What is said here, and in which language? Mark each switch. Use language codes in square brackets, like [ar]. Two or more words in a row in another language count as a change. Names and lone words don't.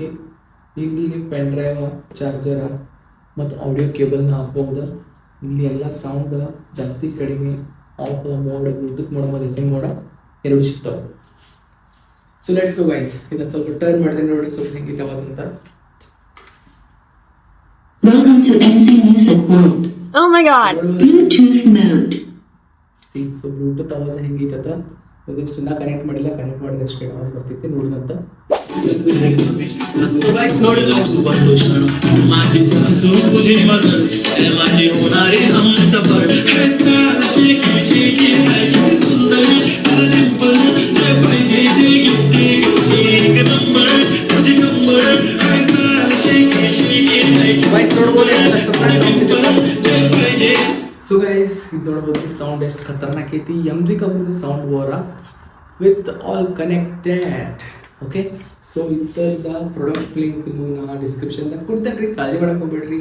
[kn] ಇಲ್ಲಿ [en] pen drive, [kn] ಚಾರ್ಜರ ಮತ್ತು [en] audio cable [kn] ಹಾಕ್ಬೋದು. ಇಲ್ಲಿ ಎಲ್ಲ ಸೌಂಡ್ ಜಾಸ್ತಿ ಕಡಿಮೆ, [en] off mode, Bluetooth mode [kn] ಮತ್ತು [en] FM mode [kn] ಎರಡು ಸಿಗ್ತಾವೆ. [en] so let's go guys. [kn] ಇದನ್ನು ಸ್ವಲ್ಪ ಟರ್ನ್ ಮಾಡಿದೆ ನೋಡಿ, ಸ್ವಲ್ಪ ಹೆಂಗಿತ್ತು ಆವಾಜ್ ಅಂತ. [en] Welcome to NC Music World. Oh my god. Bluetooth mode. see so Bluetooth [kn] ಆವಾಜ್ ಹೆಂಗೈತದ ಜಸ್ಟ್ ನಾ ಕನೆಕ್ಟ್ ಮಾಡಿಲ್ಲ, ಕನೆಕ್ಟ್ ಮಾಡಿದ್ರೆ ಅಷ್ಟೇ ಆವಾಜ್ ಬರ್ತೈತಿ ನೋಡಿದಂತ. [mr] ನೋಡಿ नको बंदो क्षण माझी सासू तुझी मदर माझी होणारी हमसफर शेकी शेकी किती सुंदर डिंपल पाहिजे एक नंबर तुझी नंबर शेकी शेकी [kn] ವಾಯ್ಸ್ ನೋಡ್ಬೋದು. पाहिजे. [en] so guys [kn] ಇದು ನೋಡ್ಬೋದು ಸೌಂಡ್ ಎಷ್ಟು ಖತರ್ನಾಕ್ ಐತಿ. [en] MZ ಕಂಪ್ನಿದ sound bar with all connected. okay, so [kn] ಇದರದ [en] product link [kn] ನಾ ಡಿಸ್ಕ್ರಿಪ್ಷನ್ದಾಗ ಕೊಡ್ತೇನೆ ರೀ, ಕಾಳಜಿ ಮಾಡಕ್ಕೆ ಹೋಗ್ಬೇಡ್ರಿ.